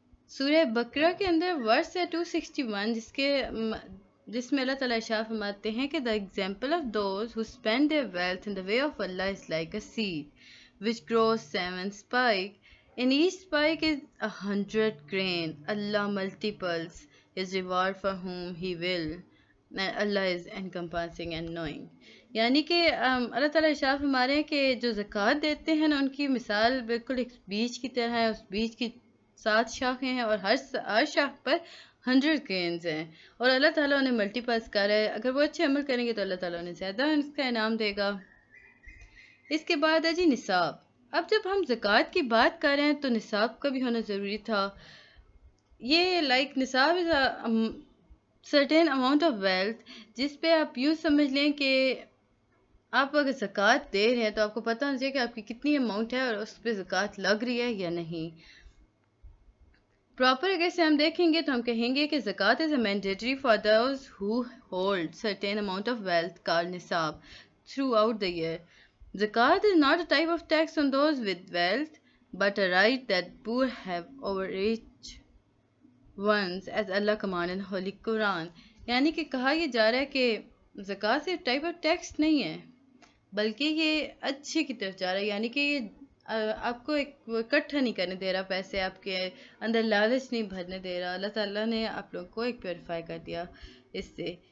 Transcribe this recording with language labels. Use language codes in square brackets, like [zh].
[hi] सूरह बकरा के अंदर वर्स है 261, जिसमें अल्लाह ताला इरशाद फरमाते हैं कि [en] The example of those who spend their wealth in the way of Allah is like a seed which grows 7 spike. In each spike is 100 grain. Allah multiples his reward for whom he will. And Allah is encompassing and knowing. [hi] यानी कि अल्लाह ताला इरशाद फरमा रहे हैं कि जो ज़कात देते हैं ना, उनकी मिसाल बिल्कुल एक बीज की तरह है। उस बीज की 7 शाखें हैं और हर शाख पर 100 ग्रेन्स हैं, और अल्लाह ताला उन्हें मल्टीपल्स कर रहा है। अगर वो अच्छे अमल करेंगे तो अल्लाह ताला उन्हें ज़्यादा इसका इनाम देगा। इसके बाद है जी निसाब। अब जब हम ज़कात की बात कर रहे हैं तो निसाब का भी होना ज़रूरी था। ये [en] like nisab is certain amount of wealth, [hi] जिस पे आप यूँ समझ लें कि आप अगर ज़कात दे रहे हैं तो आपको पता होना चाहिए कि आपकी कितनी अमाउंट है और उस पर ज़कात लग रही है या नहीं। प्रॉपर अगर से हम देखेंगे तो हम कहेंगे कि [en] Zakat is a mandatory for those who hold certain amount of wealth called nisab throughout the year. Zakat is not a type of tax on those with wealth, but a right that poor have over rich ones, as Allah commanded in Holy Quran. [hi] यानी कि कहा यह जा रहा है कि ज़कात सिर्फ टाइप ऑफ टैक्स नहीं है, बल्कि ये अच्छे की तरफ जा रहा है। यानी कि ये आपको एक इकट्ठा नहीं करने दे रहा पैसे, आपके अंदर लालच नहीं भरने दे रहा। अल्लाह ताला ने आप लोगों को एक प्योरीफाई कर दिया इससे।